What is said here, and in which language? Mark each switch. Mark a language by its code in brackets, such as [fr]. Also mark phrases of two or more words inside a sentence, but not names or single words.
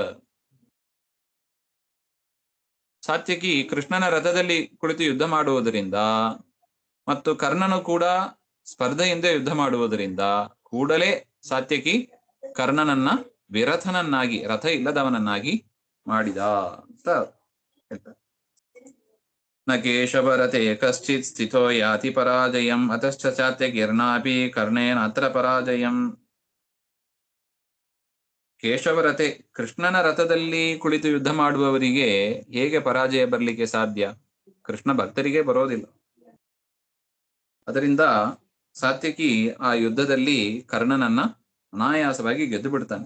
[kn] ಸಾತ್ಯಕಿ ಕೃಷ್ಣನ ರಥದಲ್ಲಿ ಕುಳಿತು ಯುದ್ಧ ಮಾಡುವುದರಿಂದ ಮತ್ತು ಕರ್ಣನು ಕೂಡ ಸ್ಪರ್ಧೆಯಿಂದ ಯುದ್ಧ ಮಾಡುವುದರಿಂದ ಕೂಡಲೇ ಸಾತ್ಯಕಿ ಕರ್ಣನನ್ನ ವಿರಥನನ್ನಾಗಿ, ರಥ ಇಲ್ಲದವನನ್ನಾಗಿ ಮಾಡಿದ ಅಂತ ಹೇಳ್ತಾರೆ. [sa] ನ ಕೇಶವರತೆ ಕಶ್ಚಿತ್ ಸ್ಥಿತೋ ಯಾತಿ ಪರಾಜಯಂ ಅತಶ್ಚ ಸಾತ್ಯಕಿರ್ನಾಪಿ ಕರ್ಣೇನ ಅತ್ರ ಪರಾಜಯಂ. [kn] ಕೇಶವರತೆ, ಕೃಷ್ಣನ ರಥದಲ್ಲಿ ಕುಳಿತು ಯುದ್ಧ ಮಾಡುವವರಿಗೆ ಹೇಗೆ ಪರಾಜಯ ಬರಲಿಕ್ಕೆ ಸಾಧ್ಯ? ಕೃಷ್ಣ ಭಕ್ತರಿಗೆ ಬರೋದಿಲ್ಲ. ಅದರಿಂದ ಸಾತ್ಯಕಿ ಆ ಯುದ್ಧದಲ್ಲಿ ಕರ್ಣನನ್ನ ಅನಾಯಾಸವಾಗಿ ಗೆದ್ದು ಬಿಡ್ತಾನೆ.